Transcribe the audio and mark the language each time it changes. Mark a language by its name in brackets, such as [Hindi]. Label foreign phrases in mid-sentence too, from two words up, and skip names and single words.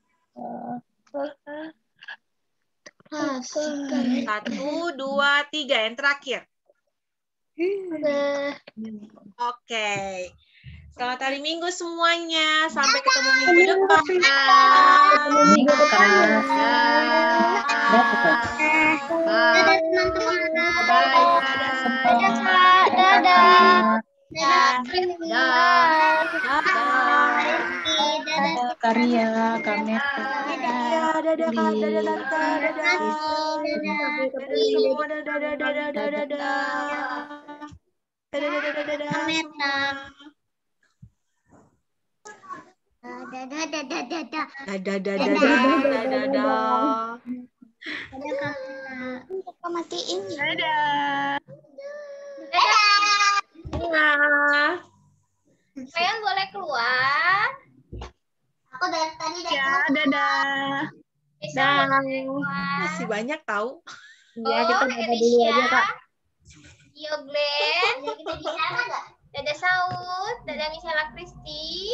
[Indonesian] 1, 2, 3. Yang terakhir. Oke. Selamat hari Minggu semuanya. Sampai ketemu minggu depan. Minggu depan. Dadah, teman-teman. Dadah, Kak. Dadah. Dadah. Karya, Kameta. Dadah, Kak. Dadah, Tante. Dadah. Dadah semua. Dadah, dadah, dadah, dadah, dadah. Dadah, dadah, dadah, dadah semua. Dadah, dadah, dadah. Dadah, dadah, dadah, dadah. Dadah, Kak. Kita matiin. Dadah. Dadah. Dadah. Kalian boleh keluar. Aku dari tadi Ya, dadah. Masih banyak tahu. Ya, kita dadah dulu aja, Kak. Yo, Glenn. Kita bicara nggak? Dadah Saud. Dadah Misela Kristi.